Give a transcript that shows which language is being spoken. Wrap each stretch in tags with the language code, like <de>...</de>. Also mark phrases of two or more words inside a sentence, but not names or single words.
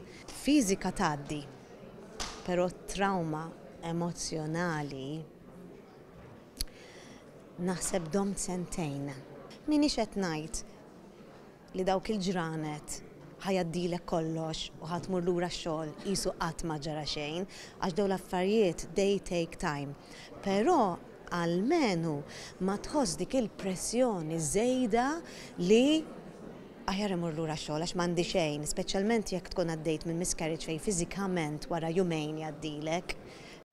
<mt>Fiżika tgħaddi, però trauma emozjonali naħseb domt sentejn. Minix qed ngħid li dawk il-ġranet ħajaddilek kollox u ħatmur lura x-xogħol qisu qatt ma ġara xejn għax dawn l-affarijiet</mt> <en>they take time.</en> <mt>Però almenu ma tħoss dik il-pressjoni żejda li aħjar imur lura x-xogħol għax m'għandi xejn, speċjalment jekk tkun għaddejt minn miscarriage fejn fiżikament wara jumejn jgħaddilek.</mt>